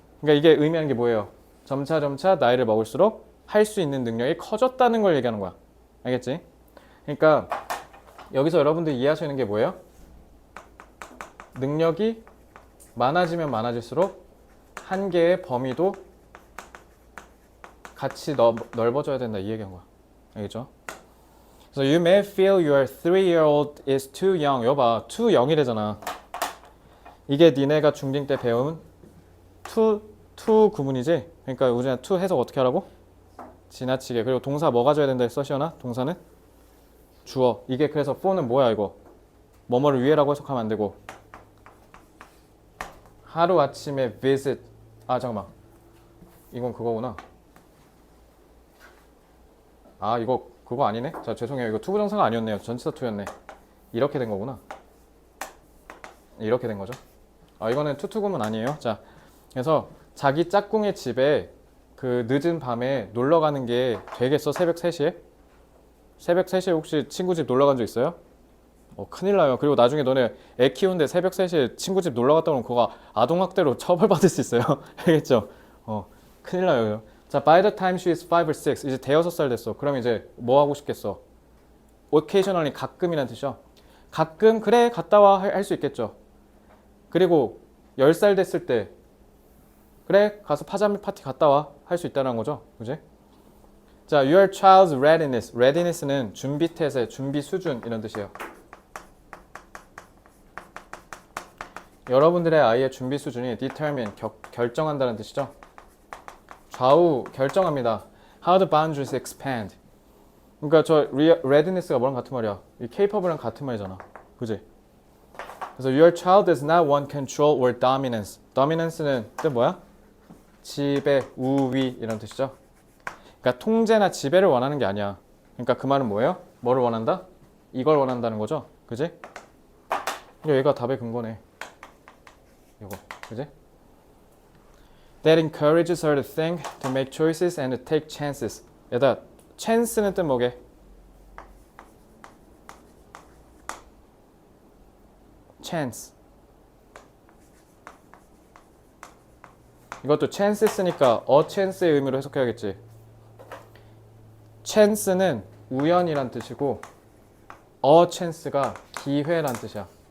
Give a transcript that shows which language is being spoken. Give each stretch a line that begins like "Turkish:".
Korean: 그러니까 이게 의미하는 게 뭐예요? 점차 나이를 먹을수록 할 수 있는 능력이 커졌다는 걸 얘기하는 거야. 알겠지? 그러니까 여기서 여러분들이 이해하시는 게 뭐예요? 능력이 많아지면 많아질수록 한계의 범위도 같이 넓어져야 된다 이 얘기한 거야. 알겠죠?
English: So you may feel your 3-year-old is too young.
Korean: 여봐, too young이래잖아. 이게 니네가 중딩 때 배운 to 구문이지? 그러니까 우리가 to 해석 어떻게 하라고? 지나치게. 그리고 동사 뭐 가져야 된다 했어, 시연아? 동사는? 주어. 이게 그래서 for는 뭐야 이거? 뭐뭐를 위해라고 해석하면 안 되고 하루아침에 visit. 아 잠깐만, 이건 그거구나. 아 이거 그거 아니네. 자 죄송해요, 이거 투부정사가 아니었네요. 전치사 투였네. 이렇게 된 거구나. 이렇게 된 거죠. 아 이거는 투투구문 아니에요. 자 그래서 자기 짝꿍의 집에 그 늦은 밤에 놀러 가는 게 되겠어? 새벽 3시에? 새벽 3시에 혹시 친구 집 놀러 간 적 있어요? 큰일 나요. 그리고 나중에 너네 애 키우는데 새벽 3시에 친구 집 놀러 갔다 오면 그거 아동학대로 처벌받을 수 있어요. 알겠죠? 큰일 나요.
English: 자, by the time she is 5 or 6,
Korean: 이제 대여섯 살 됐어. 그럼 이제 뭐 하고 싶겠어? occasionally, 가끔이라는 뜻이죠. 가끔 그래 갔다 와 할 수 있겠죠. 그리고 10살 됐을 때 그래 가서 파자미 파티 갔다 와 할 수 있다는 거죠. 그지? 자,
English: your child's readiness.
Korean: readiness는 준비 태세, 준비 수준 이런 뜻이에요. 여러분들의 아이의 준비 수준이 determine, 결정한다는 뜻이죠. 좌우 결정합니다.
English: How the boundaries expand.
Korean: 그러니까 저 readiness가 뭐랑 같은 말이야? 이 capable랑 같은 말이잖아. 그지?
English: 그래서 your child does not want control or dominance.
Korean: dominance는 뜻 뭐야? 지배, 우위 이런 뜻이죠. 그러니까 통제나 지배를 원하는 게 아니야. 그러니까 그 말은 뭐예요? 뭐를 원한다? 이걸 원한다는 거죠. 그지? 얘가 답의 근거네. 이거. 그지?
English: That encourages her to think, to make choices, and to take chances.
Korean: 얘다 chance는 뜻 뭐게? chance. 이것도 chance 쓰니까 a chance의 의미로 해석해야겠지. chance는 우연이란 뜻이고 a chance가 기회란 뜻이야.